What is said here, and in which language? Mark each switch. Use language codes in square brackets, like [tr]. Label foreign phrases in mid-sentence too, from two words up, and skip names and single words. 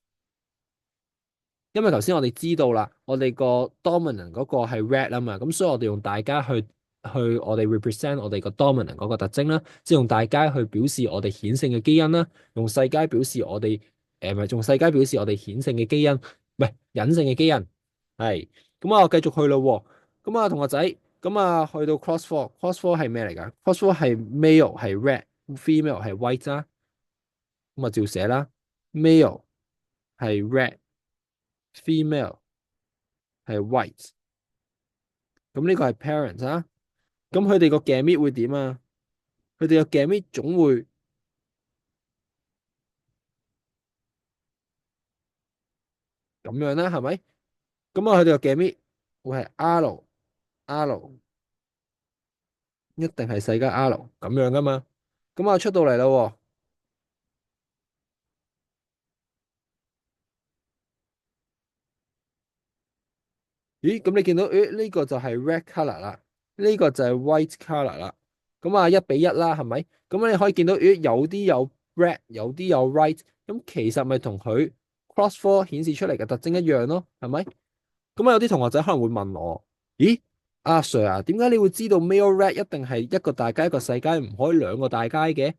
[yue] 因為頭先我哋知道啦，我哋個 dominant 嗰個係 red 啊嘛，咁所以我哋用大家去我哋 represent 我哋個 dominant 嗰個特徵啦，即係用大家去表示我哋顯性嘅基因啦，用細階表示我哋唔係用細階表示我哋顯性嘅基因，唔係隱性嘅基因，係咁啊，我繼續去咯喎，咁啊同學仔，咁啊去到 [en] cross four， cross four [yue] 係咩嚟㗎？ [en] cross four [yue] 係 male 係 red，female 係 white 啦，咁啊照寫啦，male 係 red，female 係 white。咁呢個係 parents 啊。咁佢哋個 gamete 會點啊？佢哋個 gamete 總會咁樣啦，係咪？咁啊，佢哋個 gamete 會係 R 一定係細加 R 咁樣噶嘛？咁啊出到嚟啦喎。咦？咁你見到呢個就係 [en] red color [yue] 啦，呢個就係 [en] white color [yue] 啦。咁啊1:1啦，係咪？咁你可以見到有啲有 red，有啲有 white。咁其實咪同佢 cross 4顯示出嚟嘅特徵一樣咯，係咪？咁啊有啲同學仔可能會問我，咦，阿 Sir 啊，點解你會知道 [en] male rat [yue] 一定係一個大階一個細階，唔可以兩個大階嘅？